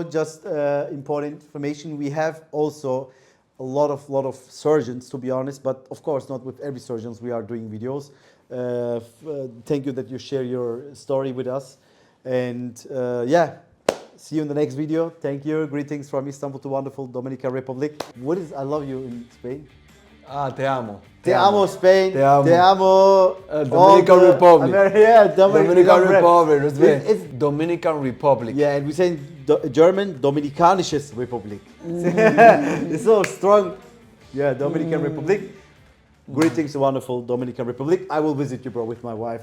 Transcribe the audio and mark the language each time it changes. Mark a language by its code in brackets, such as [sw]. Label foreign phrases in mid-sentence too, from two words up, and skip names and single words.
[en] Just important information. We have also a lot of surgeons, to be honest, but of course not with every surgeons we are doing videos. Thank you that you share your story with us. And yeah, see you in the next video. Thank you. Greetings from Istanbul to wonderful Dominican Republic. What is I love you in Spain? [es] Te amo. Te amo, Spain. Te amo. Te amo. [en] Dominican Republic. Dominican Republic. It's Dominican Republic. Yeah, and we say German, [de] Dominikanisches Republik. [en] It's so strong. Yeah, Dominican Republic. Greetings to wonderful Dominican Republic. I will visit you, bro, with my wife.